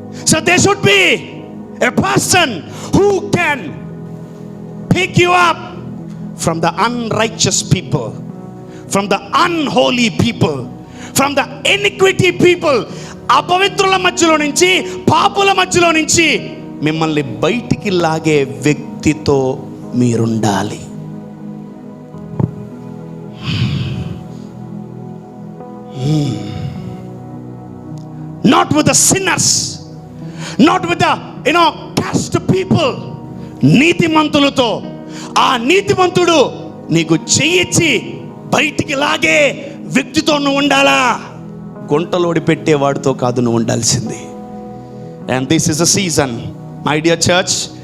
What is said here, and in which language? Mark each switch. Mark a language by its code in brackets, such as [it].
[en] So there should be a person who can pick you up from the unrighteous people, from the unholy people, from the iniquity people. [te] అపవిత్రుల మధ్యలో నుంచి, పాపుల మధ్యలో నుంచి మిమ్మల్ని బయటికి లాగే వ్యక్తితో మీరుండాలి. [en] Not with the sinners, not with the cast people. [te] నీతిమంతులతో. ఆ నీతిమంతుడు నీకు చెయ్యిచ్చి బయటికి లాగే వ్యక్తితో నువ్వు ఉండాలా. గుంటలోడి పెట్టేవాడితో కాదు నువ్వు ఉండాల్సింది. [en] And this is a season, my dear church.